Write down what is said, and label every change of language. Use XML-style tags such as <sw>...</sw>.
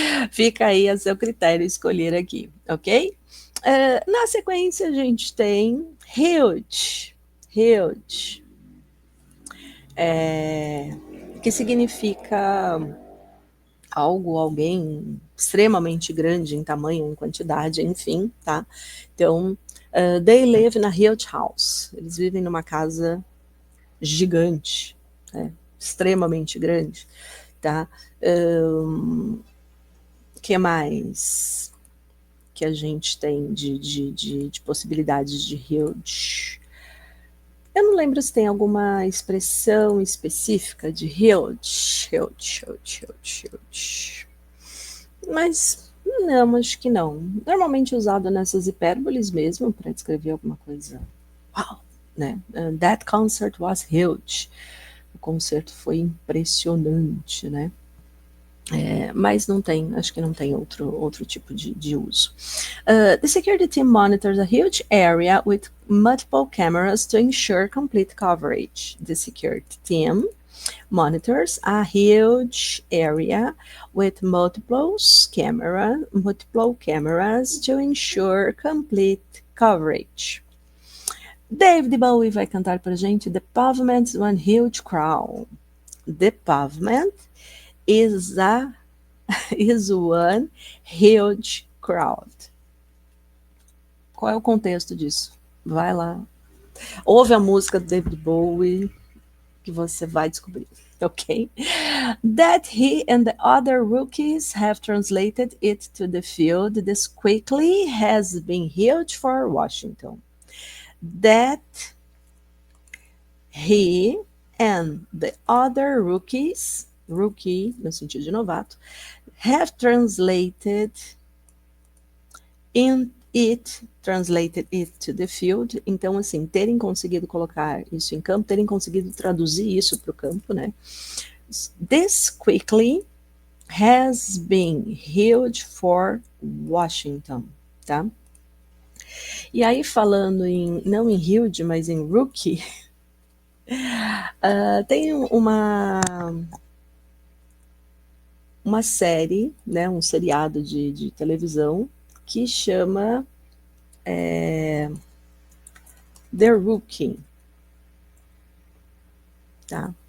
<pt>fica aí a seu critério escolher aqui, ok? Na sequência, a gente tem huge. Huge. Que significa... algo, alguém extremamente grande em tamanho, em quantidade, enfim, tá?</pt> <en>Então, they live in a huge house.</en> <pt>Eles vivem numa casa gigante, né? Extremamente grande, tá? Que mais que a gente tem de possibilidades de huge? Eu não lembro se tem alguma expressão específica de huge, huge, huge, huge, huge. Mas não, acho que não. Normalmente usado nessas hipérboles mesmo para descrever alguma coisa. Uau, né?</pt> <en>That concert was huge.</en> <pt>O concerto foi impressionante, né? Mas não tem, acho que não tem outro tipo de uso.</pt> <en>The security team monitors a huge area with multiple cameras to ensure complete coverage. The security team monitors a huge area with multiple cameras to ensure complete coverage.</en> <pt>David Bowie vai cantar pra gente The Pavement's One Huge Crowd.</pt> <en>The Pavement is one huge crowd.</en> <pt>Qual é o contexto disso? Vai lá. Ouve a música do David Bowie que você vai descobrir, ok?</pt> <en>That he and the other rookies have translated it to the field this quickly has been huge for Washington. That he and the other rookies,</en> <pt>rookie no sentido de novato,</pt> <en>have translated it to the field.</en> <pt>Então, assim, terem conseguido colocar isso em campo, terem conseguido traduzir isso para o campo, né?</pt> <en>This quickly has been huge for Washington, tá?</en> <pt>E aí, falando não em huge, mas em rookie, tem uma série, né, um seriado de televisão que chama The Rookie, tá?</pt>